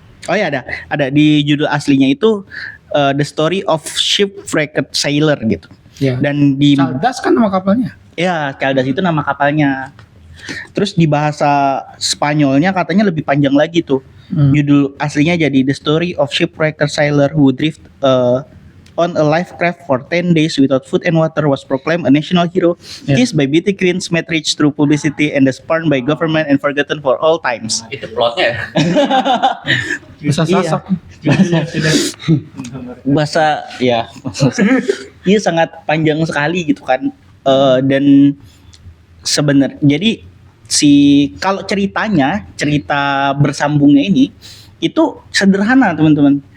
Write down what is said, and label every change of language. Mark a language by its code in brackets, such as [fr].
[id] Oh ya, ada di judul aslinya itu The Story of Shipwrecked Sailor gitu. Ya. Dan di Caldas kan nama kapalnya. ya, Caldas itu nama kapalnya. Terus di bahasa Spanyolnya katanya lebih panjang lagi tuh. Judul aslinya jadi [en] The Story of Shipwrecked Sailor Who Drift on a life craft for 10 days without food and water, was proclaimed a national hero, kissed by beauty queens, made rich through publicity, and spurned by government and forgotten for all times. [id] Itu plotnya ya. Bisa sasak. Bahasa iya sangat panjang sekali gitu kan. Dan sebenarnya jadi kalau cerita bersambungnya ini itu sederhana, teman-teman.